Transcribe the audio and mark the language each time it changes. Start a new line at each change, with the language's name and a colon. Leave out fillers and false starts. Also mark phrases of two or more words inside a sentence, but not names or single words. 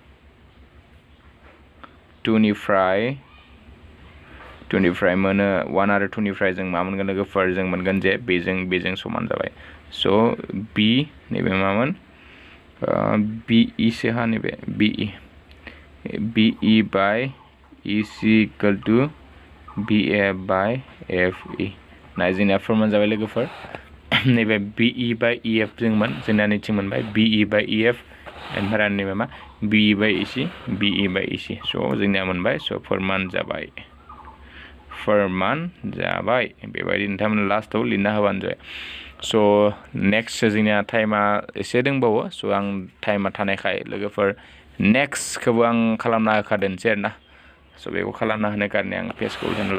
Bodo: 2 निफ्राय मोनो 1 आरो 2 निफ्राय जों मा मोनगोन लोगोफोर जों मोनगोन जे बेजों समान जाबाय स' B नैबे मामोन BE सो हा नैबे BE
English: BE by EC equal to BF by FE
Bodo: नाय जोंनिया फर्मुला जाबाय लोगोफोर नैबे
English: BE by EF
Bodo: जोंमोन जोंना नैथिं मोनबाय
English: BE by EF
Bodo: ओमफ्राय नैबे मा
English: BE by EC BE by EC
Bodo: स' जोंनिया मोनबाय स' फोरमान जाबाय बेबायदि नोंथांमोना लास्टआव लिरना होबानो जाबाय स' नेक्स्ट जोंनिया टाइमा एसे दंबावो स' आं टाइमा थानायखाय लोगोफोर नेक्स्टखौबो आं खालामना होखादोंसै आरोना स' बेखौ खालामना होनो कारणे आं पेजखौ होनो